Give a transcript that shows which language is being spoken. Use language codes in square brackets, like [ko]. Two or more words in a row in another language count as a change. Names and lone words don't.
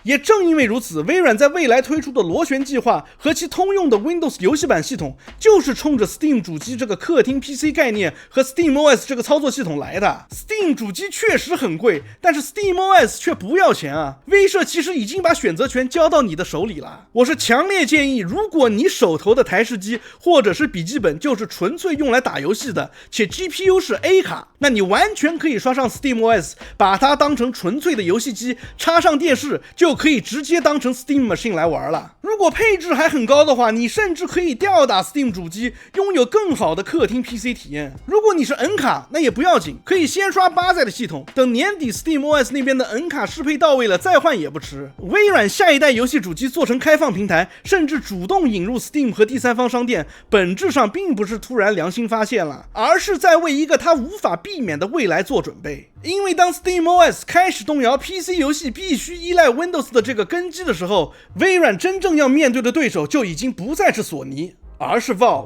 [zh] 也正因為如此，微軟在未來推出的螺旋計劃和其通用的 Windows 遊戲版系統，就是衝着 Steam 主機這個客廳 PC 概念和 SteamOS 這個操作系統來的。Steam 主機確實很貴，但是 SteamOS 卻不要錢啊。威社其實已經把選擇權交到你的手裡了。我是強烈建議，如果你手頭的台式機或者是筆記本就是純粹用來打遊戲的，且 GPU 是 A 卡，那你完全可以刷上 SteamOS， 把它當成纯粹的遊戲机，插上電視就可以直接當成 Steam Machine 來玩了。如果配置還很高的話，你甚至可以吊打 Steam 主機，擁有更好的客廳 PC 體驗。如果你是 N 卡，那也不要緊，可以先刷8代的系統，等年底 SteamOS 那邊的 N 卡適配到位了再換也不遲。微軟下一代遊戲主機做成開放平台，甚至主動引入 Steam 和第三方商店，本質上並不是突然良心發現了，而是在為一個它無法避免的未來做準備。因為當 SteamOS 開始動搖 PC 遊戲必須依賴 Windows 的這個根基的時候，微軟真正要面對的對手就已經不再是索尼，而是 Valve。